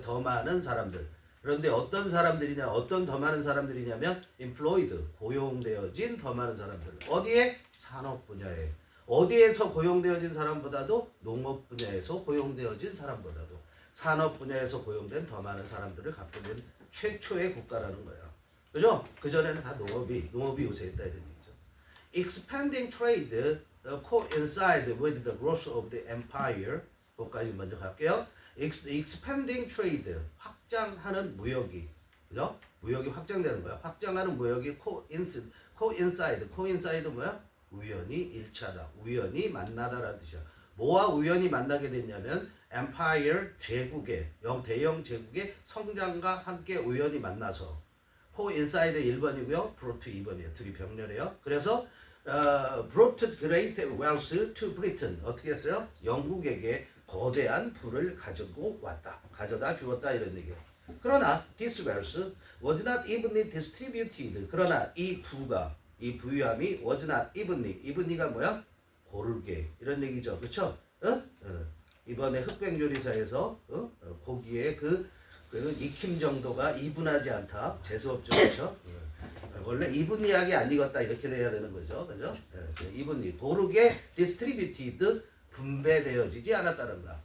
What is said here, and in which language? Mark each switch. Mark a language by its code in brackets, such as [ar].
[ko] 더 많은 사람들. 그런데 어떤 사람들이냐, 어떤 더 많은 사람들이냐면 employed, 고용되어진 더 많은 사람들. 어디에? 산업 분야에. 어디에서 고용되어진 사람보다도 농업 분야에서 고용되어진 사람보다도 산업 분야에서 고용된 더 많은 사람들을 갖게 된 최초의 국가라는 거예요. 그죠? 그전에는 다 농업이 우세했다 이런 얘기죠. [en] Expanding trade coincide with the growth of the empire. [ko] 그것까지 먼저 갈게요. Expanding trade, 확장하는 무역이, 그죠? 무역이 확장되는 거야. 확장하는 무역이 coincide 뭐야? 우연히 일치하다. 우연히 만나다라는 뜻이야. 뭐와 우연히 만나게 됐냐면 empire, 제국의 대영 제국의 성장과 함께 우연히 만나서 coincide 1번이고요. brought 2번이에요. 둘이 병렬해요. 그래서 [en] brought great wealth to Britain. [ko] 어떻게 했어요? 영국에게 거대한 부를 가지고 왔다. 가져다 주었다 이런 얘기예요. 그러나 [en] this wealth was not evenly distributed. [ko] 그러나 이 부유함이 [en] was not evenly [ko] 가 뭐야? 고르게 이런 얘기죠. 그렇죠? 이번에 흑백요리사에서 고기의 그 익힘 정도가 이분하지 않다. 재수없죠. 그렇죠? 원래 이분리하게 안 익었다 이렇게 돼야 되는 거죠. 그죠? 이분리 고르게 distributed 분배되어지지 않았다는 거야.